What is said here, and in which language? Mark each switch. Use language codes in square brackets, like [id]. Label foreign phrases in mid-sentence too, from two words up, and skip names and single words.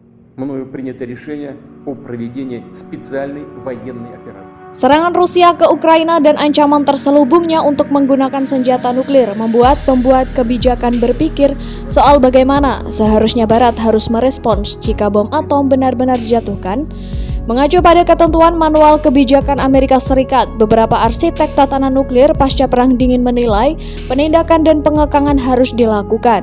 [ru] мною принято решение о проведении специальной военной операции. [id] Serangan Rusia ke Ukraina dan ancaman terselubungnya untuk menggunakan senjata nuklir membuat pembuat kebijakan berpikir soal bagaimana seharusnya Barat harus merespons jika bom atom benar-benar dijatuhkan. Mengacu pada ketentuan manual kebijakan Amerika Serikat, beberapa arsitek tatanan nuklir pasca Perang Dingin menilai penindakan dan pengekangan harus dilakukan.